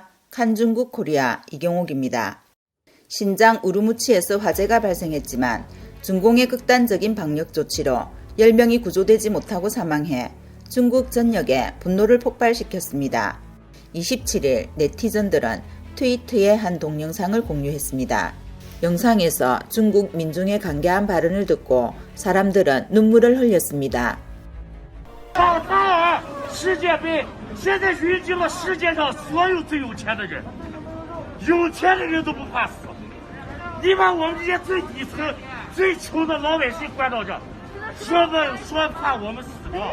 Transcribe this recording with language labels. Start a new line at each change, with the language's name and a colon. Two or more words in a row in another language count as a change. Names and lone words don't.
Korean: 칸중국 코리아 이경옥입니다. 신장 우루무치에서 화재가 발생했지만 중공의 극단적인 방역 조치로 10명이 구조되지 못하고 사망해 중국 전역에 분노를 폭발시켰습니다. 27일 네티즌들은 트위터에 한 동영상을 공유했습니다. 영상에서 중국 민중의 간계한 발언을 듣고 사람들은 눈물을 흘렸습니다.
Chinese: 卡塔尔世界杯现在云集了世界上所有最有钱的人，有钱的人都不怕死。你把我们这些最底层、最穷的老百姓关到这，说怕我们死掉？